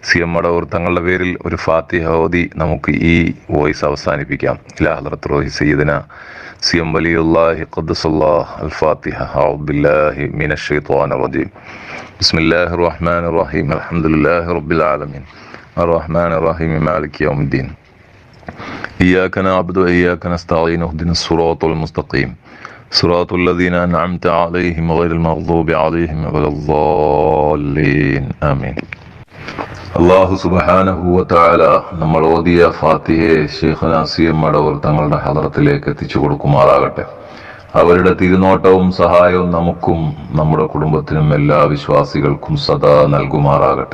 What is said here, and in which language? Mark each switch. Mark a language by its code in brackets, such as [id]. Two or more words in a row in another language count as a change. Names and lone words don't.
[ml] CM മടവൂർ തങ്ങളുടെ പേരിൽ ഒരു ഫാത്തിഹ ഓതി നമുക്ക് ഈ വോയിസ് അവസാനിപ്പിക്കാം. [ar] إلى حضرة روح سيدنا CM ولي الله قدس الله الفاتحة. أعوذ بالله من الشيطان الرجيم. بسم الله الرحمن الرحيم. الحمد لله رب العالمين. الرحمن الرحيم. مالك يوم الدين. إياك نعبد وإياك نستعين اهدنا الصراط المستقيم صراط الذين أنعمت عليهم غير المغضوب عليهم ولا الضالين آمين. [ml] അല്ലാഹു [ar] سبحانه وتعالى [ml] നമ്മൾ ഓതിയ ഫാത്തിഹയെ ശൈഖുനാ CM മടവൂർ തങ്ങളുടെ ഹദ്റത്തിലേക്ക് എത്തിച്ചു കൊടുക്കുമാറാകട്ടെ. അവരുടെ തിരുനോട്ടവും സഹായവും നമുക്കും നമ്മുടെ കുടുംബത്തിനും എല്ലാ വിശ്വാസികൾക്കും സദാ നൽകുമാറാകട്ടെ.